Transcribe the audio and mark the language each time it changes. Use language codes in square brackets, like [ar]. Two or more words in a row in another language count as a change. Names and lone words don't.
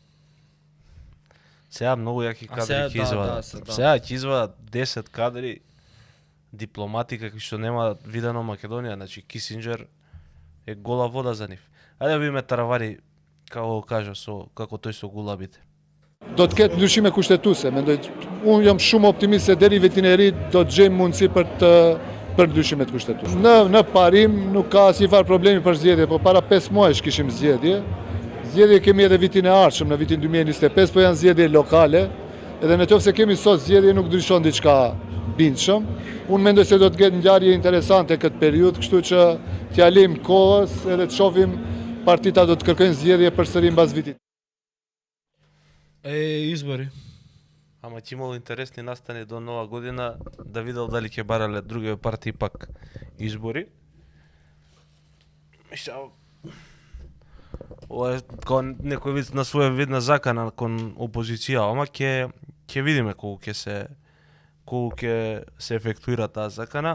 [mk] Сега многу јаки кадри сега, ќе извадат. Сега ќе извадат 10 кадри дипломати какви што нема видено Македонија, значи Кисинџер е гола вода за нив. Ајде да видиме Таравари како го кажа како тој со гулабите. [sq] Do të ketë ndryshime kushtetuese, mendoj. Unë jam shumë optimist se deri vitin e ri do të gjejmë mundësi për ndryshimet kushtetuese. Në parim nuk ka asnjëfar problemi për zgjedhje, po para 5 muajsh kishim zgjedhje. Zgjedhje kemi edhe vitin e ardhshëm, në vitin 2025, po janë zgjedhje lokale. Edhe nëse kemi sot zgjedhje nuk ndryshon diçka bindshëm. Unë mendoj se do të ketë ngjarje interesante këtë periudhë, kështu që t'ja lejmë kohës edhe të shohim partita do të kërkojnë zgjedhje përsëri mbas vitit. [mk] Избори. Ама ќе имало интересни настани до нова година да видел дали ќе барале други партии пак избори. Ова е кон некој вид на своја видна закана кон опозиција, ама ќе видиме колку ќе се ефектуира таа закана.